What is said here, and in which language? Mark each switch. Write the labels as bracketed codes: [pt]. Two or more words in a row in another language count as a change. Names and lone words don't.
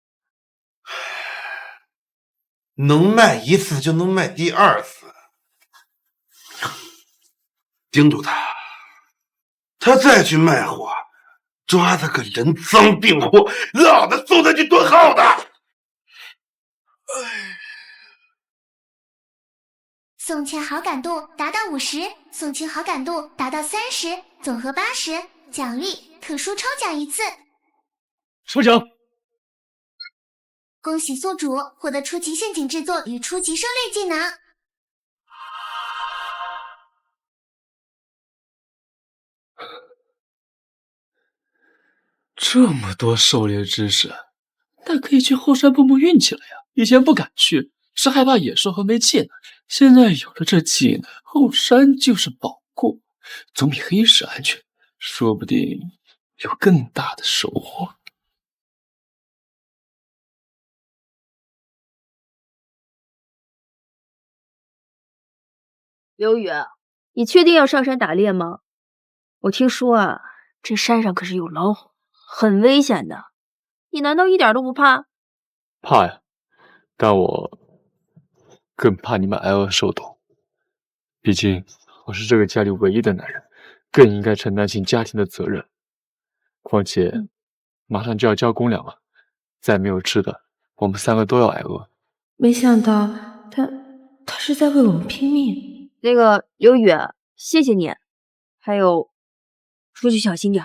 [zh] 能賣一次就能賣第二次，盯住他，他再去賣貨，抓他個人臧病貨，老子送他去蹲號的。送錢好感度達到50，送親好感度達到30，總和80，獎勵特殊抽獎1次。抽獎！恭喜宿主獲得初級陷阱製作與初級狩獵技能。這麼多狩獵知識，那可以去後山碰碰運氣了呀！以前不敢去， 是害怕野兽和没技能。现在有了这技能，后山就是保护，总比黑石安全，说不定有更大的收获。刘宇，你确定要上山打猎吗？我听说啊，这山上可是有老虎，很危险的。你难道一点都不怕？怕呀，但我更怕你们挨饿受冻。畢竟我是這個家裡唯一的男人，更應該承擔起家庭的責任。況且，馬上就要交公糧了，再沒有吃的，我們3個都要挨餓。沒想到他是在為我們拼命。那個劉宇，謝謝你。還有，出去小心點。